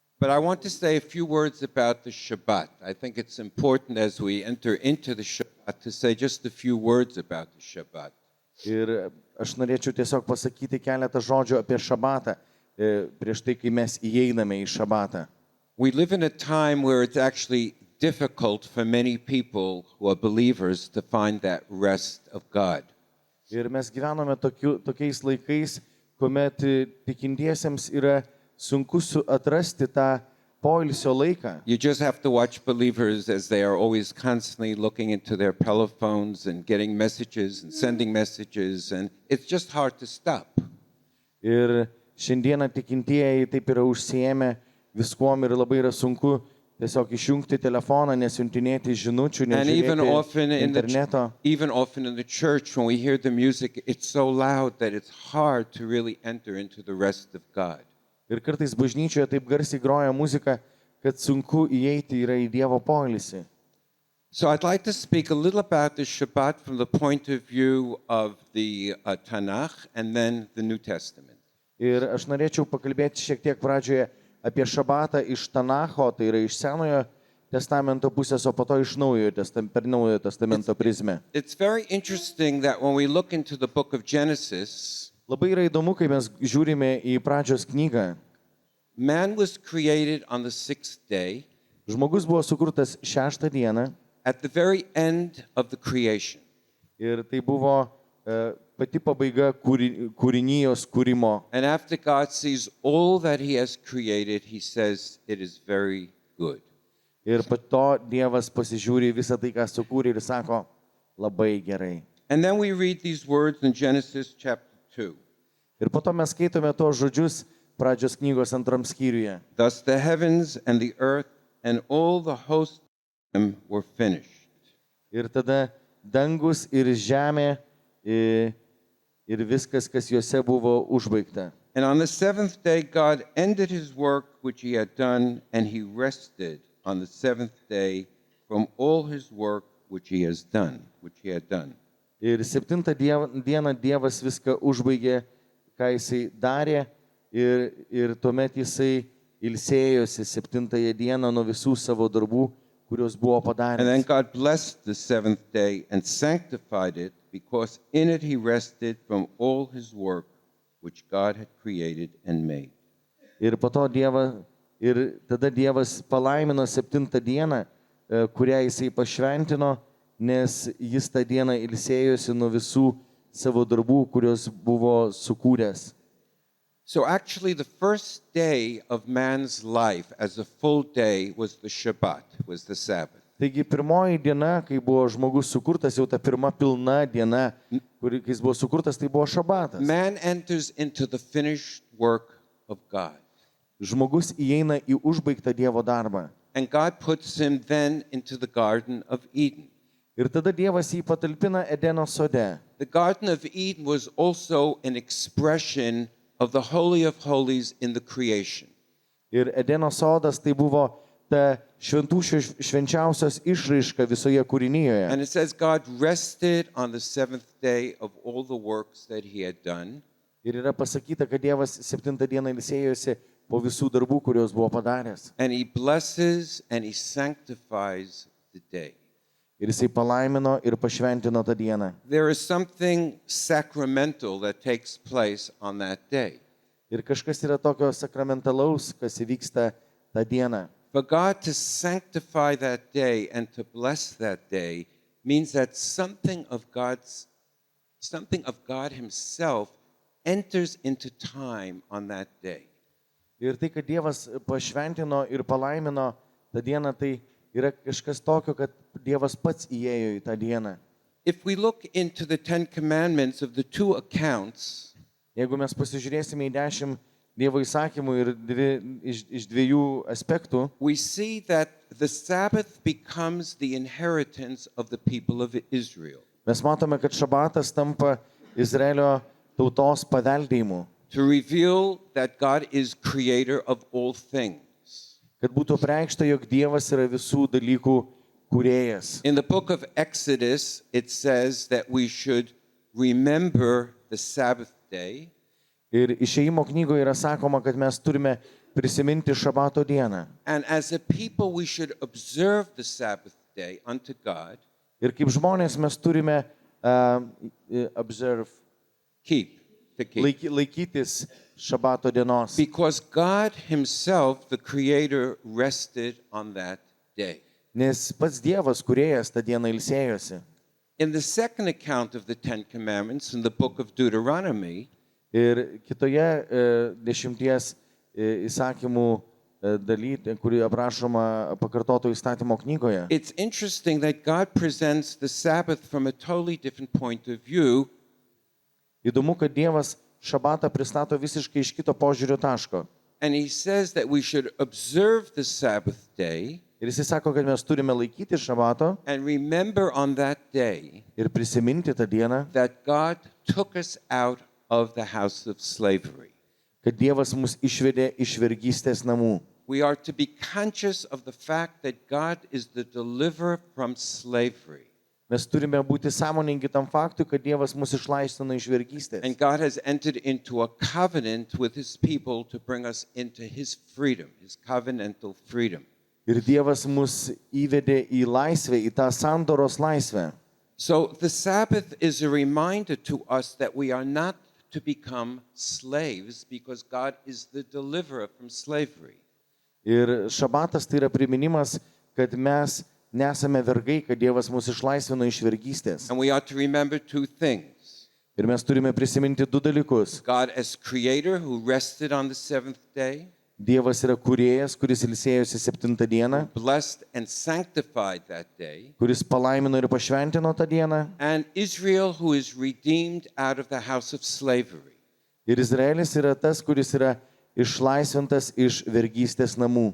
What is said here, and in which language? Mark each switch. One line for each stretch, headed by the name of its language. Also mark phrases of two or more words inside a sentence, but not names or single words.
English: But I want to say a few words about the Shabbat. I think it's important as we enter into the Shabbat to say just a few words about the Shabbat.
Lithuanian: Ir aš norėčiau tiesiog pasakyti keletą žodžių apie šabatą, prieš tai, kai mes įeiname į šabatą.
English: We live in a time where it's actually difficult for many people who are believers to find that rest of God.
Lithuanian: Ir mes gyvename tokiais laikais, kuomet tikintiesiems yra sunku atrasti tą poilsio laiką.
English: You just have to watch believers as they are always constantly looking into their telephones and getting messages and sending messages, and it's just hard to stop.
Lithuanian: Ir šiandieną tikintieji taip yra užsiėmę viskuom ir labai yra sunku tiesiog išjungti telefoną, nesiuntinėti žinučių, nežiūrėti interneto.
English: Even often in the church, when we hear the music, it's so loud that it's hard to really enter into the rest of God.
Lithuanian: Ir kartais bažnyčioje taip garsiai groja muzika, kad sunku įeiti yra į Dievo poilsį.
English: So I'd like to speak a little about the Shabbat from the point of view of the Tanakh and then the New Testament.
Lithuanian: Ir aš norėčiau pakalbėti šiek tiek pradžioje apie šabatą iš Tanacho, tai yra iš Senojo testamento pusės, o po to iš per Naujojo testamento prizmę.
English: It's very interesting that when we look into the book of Genesis,
Lithuanian: labai yra įdomu, kai mes žiūrime į pradžios knygą.
English: Man was created on the sixth day.
Lithuanian: Žmogus buvo sukurtas 6 dieną.
English: At the very end of the creation.
Lithuanian: Ir tai buvo pati pabaiga kūrinijos kūrimo.
English: And after God sees all that he has created, he says it is very good.
Lithuanian: Ir po to Dievas pasižiūri visą tai, ką sukūrė ir sako, labai gerai.
English: And then we read these words in Genesis chapter 2.
Lithuanian: Ir po to mes skaitome tos žodžius pradžios knygos 2 skyriuje.
English: Thus the heavens and the earth and all the hosts of them were finished.
Lithuanian: Ir tada dangus ir žemė ir viskas, kas juose buvo užbaigta.
English: And on the seventh day God ended his work which he had done, and he rested on the seventh day from all his work which he had done.
Lithuanian: Ir 7 dieną Dievas viską užbaigė, ką jisai darė, ir tuomet jisai ilsėjosi 7 dieną nuo visų savo darbų, kurios buvo padaręs.
English: And then God blessed the seventh day and sanctified it, because in it he rested from all his work which God had created and made.
Lithuanian: Ir po to tada Dievas palaimino 7 dieną, kurią jisai pašventino, nes jis tą dieną ilsėjosi nuo visų savo darbų, kurios buvo sukūręs.
English: So actually the first day of man's life as a full day was the Shabbat, was the Sabbath.
Lithuanian: Taigi pirmoji diena, kai buvo žmogus sukurtas, jau ta pirma pilna diena, kai jis buvo sukurtas, tai buvo šabatas.
English: Man enters into the finished work of God.
Lithuanian: Žmogus įeina į užbaigtą Dievo darbą.
English: And God puts him then into the Garden of Eden.
Lithuanian: Ir tada Dievas jį patalpina Edeno sode.
English: The Garden of Eden was also an expression of the Holy of Holies in the creation.
Lithuanian: Ir Edeno sodas tai buvo ta šventų švenčiausios išraiška visoje kūrinijoje.
English: And it says God rested on the seventh day of all the works that he had done.
Lithuanian: Ir yra pasakyta, kad Dievas 7 dieną ilsėjosi po visų darbų, kurios buvo padaręs.
English: And he blesses and he sanctifies the day.
Lithuanian: Ir jisai palaimino ir pašventino tą dieną.
English: There is something sacramental that takes place on that day.
Lithuanian: Ir kažkas yra tokio sakramentalaus, kas įvyksta tą dieną.
English: For God to sanctify that day and to bless that day means that something of God himself enters into time on that day.
Lithuanian: Ir tai, kad Dievas pašventino ir palaimino tą dieną, tai yra kažkas tokio, kad Dievas pats įėjo į tą dieną.
English: If we look into the 10 commandments of the two accounts,
Lithuanian: jeigu mes pasižiūrėsime į 10 Dievo įsakymų ir iš 2 aspektų,
English: we see that the Sabbath becomes the inheritance of the people of Israel.
Lithuanian: Mes matome, kad šabatas tampa Izraelio tautos paveldėjimu.
English: To reveal that God is creator of all things.
Lithuanian: Kad būtų apreikšta, jog Dievas yra visų dalykų kūrėjas.
English: In the book of Exodus, it says that we should remember the Sabbath day.
Lithuanian: Ir Išėjimo knygoje yra sakoma, kad mes turime prisiminti šabato dieną.
English: And as a people, we should observe the Sabbath day unto God,
Lithuanian: Ir kaip žmonės mes turime observe, keep. laikytis šabato dienos.
English: Because God himself, the Creator, rested on that day.
Lithuanian: Nes pats Dievas, kūrėjas, tą dieną ilsėjosi.
English: In the second account of the Ten Commandments in the book of Deuteronomy,
Lithuanian: Ir kitoje 10 įsakymų daly, kuri aprašoma pakartoto įstatymo knygoje,
English: it's interesting that God presents the Sabbath from a totally different point of view.
Lithuanian: įdomu, kad Dievas šabatą pristato visiškai iš kito požiūrio taško.
English: And he says that we should observe the Sabbath day
Lithuanian: Ir jis sako, kad mes turime laikyti šabato
English: and remember on that day
Lithuanian: ir prisiminti tą dieną,
English: that God took us out of the house of slavery.
Lithuanian: kad Dievas mus išvedė iš vergystės namų.
English: We are to be conscious of the fact that God is the deliverer from slavery.
Lithuanian: Mes turime būti sąmoningi tam faktui, kad Dievas mus išlaisvino iš vergystės.
English: And God has entered into a covenant with his people to bring us into his freedom, his covenantal freedom.
Lithuanian: Ir Dievas mus įvedė į laisvę, į tą sandoros laisvę.
English: So the Sabbath is a reminder to us that we are not to become slaves because God is the deliverer from slavery.
Lithuanian: Ir šabatas tai yra priminimas, kad mes nesame vergai, kad Dievas mus išlaisvino iš vergystės.
English: And we are to remember two things.
Lithuanian: Ir mes turime prisiminti du dalykus.
English: God as creator who rested on the seventh day,
Lithuanian: Dievas yra kūrėjas, kuris ilsėjosi 7 dieną,
English: blessed and sanctified that day,
Lithuanian: kuris palaimino ir pašventino tą dieną.
English: and Israel who is redeemed out of the house of slavery.
Lithuanian: Ir Izraelis yra tas, kuris yra išlaisvintas iš vergystės namų.